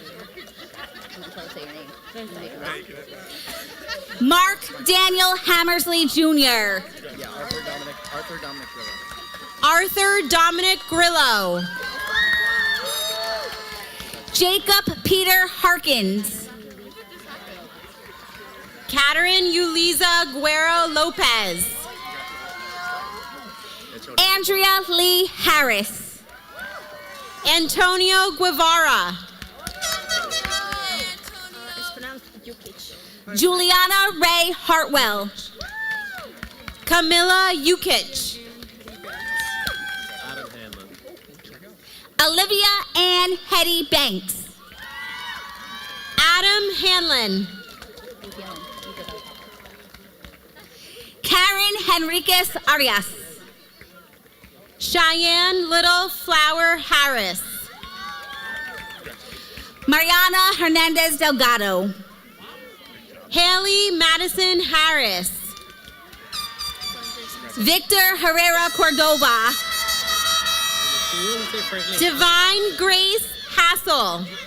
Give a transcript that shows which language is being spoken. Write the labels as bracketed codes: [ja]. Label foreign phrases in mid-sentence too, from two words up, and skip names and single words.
[en] Mark Daniel Hammersley Jr. Arthur Dominic Grillo. Jacob Peter Harkins. Catherine Yuliza Guerrero Lopez. Andrea Lee Harris. Antonio Guevara. Juliana Ray Hartwell. Camilla Yukich. Olivia Ann Hetty Banks. Adam Hanlon. Karen Henriquez Arias. Cheyenne Little Flower Harris. Mariana Hernandez Delgado. Haley Madison Harris. Victor Herrera Cordova. Divine Grace Hassel.